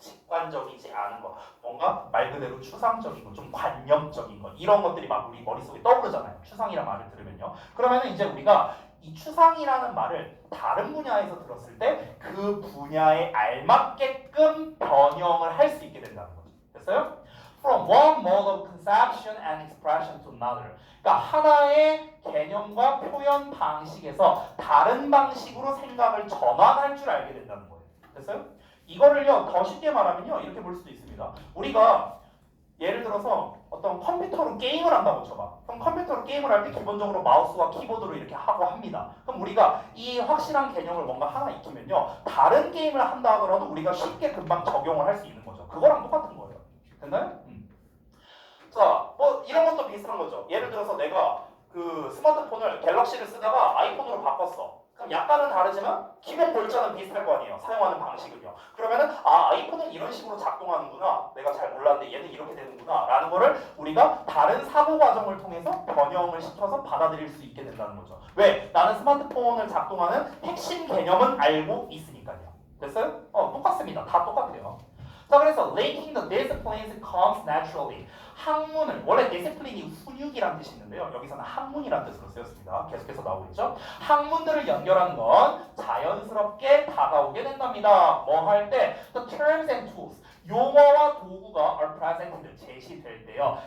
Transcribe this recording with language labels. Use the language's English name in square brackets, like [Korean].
[Korean] 직관적이지 않은 거, 뭔가 말 그대로 추상적인 거, 좀 관념적인 거, 이런 것들이 막 우리 머릿속에 떠오르잖아요. 추상이란 말을 들으면요. 그러면은 이제 우리가 이 추상이라는 말을 다른 분야에서 들었을 때 그 분야에 알맞게끔 변형을 할 수 있게 된다는 거죠. 됐어요? [English] From one mode of conception and expression to another. [Korean] 그러니까 하나의 개념과 표현 방식에서 다른 방식으로 생각을 전환할 줄 알게 된다는 거예요. 됐어요? 이거를요 더 쉽게 말하면요 이렇게 볼 수도 있습니다. 우리가 예를 들어서 어떤 컴퓨터로 게임을 한다고 쳐봐. 그럼 컴퓨터로 게임을 할 때 기본적으로 마우스와 키보드로 이렇게 하고 합니다. 그럼 우리가 이 확실한 개념을 뭔가 하나 익히면요 다른 게임을 한다 하더라도 우리가 쉽게 금방 적용을 할 수 있는 거죠. 그거랑 똑같은 거예요. 됐나요? 자, 뭐 이런 것도 비슷한 거죠. 예를 들어서 내가 그 스마트폰을 갤럭시를 쓰다가 아이폰으로 바꿨어. 그럼 약간은 다르지만 기본 골자는 비슷할 거 아니에요. 사용하는 방식은요. 그러면은 아이폰은 이런 식으로 작동하는구나. 내가 잘 몰랐는데 얘는 이렇게 되는구나. 라는 거를 우리가 다른 사고 과정을 통해서 변형을 시켜서 받아들일 수 있게 된다는 거죠. 왜? 나는 스마트폰을 작동하는 핵심 개념은 알고 있으니까요. 됐어요? 똑같습니다. 다 똑같아요. 자, 그래서 [English] linking the disciplines comes naturally. [Korean] 학문을 원래 디시플린이 훈육이라는 뜻이 있는데요. 여기서는 학문이라는 뜻으로 쓰였습니다. 계속해서 나오겠죠. 학문들을 연결하는 건 자연스럽게 다가오게 된답니다. 뭐 할 때 [English] the terms and tools [Korean] 용어와 도구가 [English] are presented [Korean] 제시될 때요.